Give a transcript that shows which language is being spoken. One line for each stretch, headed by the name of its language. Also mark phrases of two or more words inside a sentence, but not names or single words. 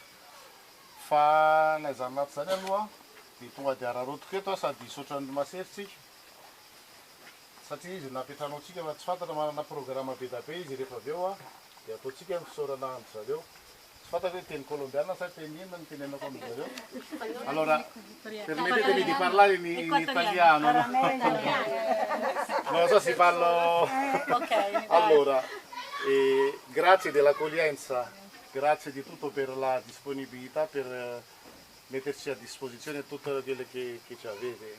Malagasy: Fa naizany naty zany aloha dia tonga dia ararotoka eto sady hisaotra ny maseritsika. Satria izy nampetranao tsika fa tsy fantatra manana programma be da be izy rehefa avy eo dia ataotsika misaorana andro zareo. Tsy fantatra hoe teny colombiana sa teny inona ny tenenako amin'ny zareo.
Italian: Allora, permettetemi di parlare in italiano. Non so se parlo. Allora, grazie dell'accoglienza, grazie di tutto per la disponibilità, per metterci a disposizione tutto quello che ci avete.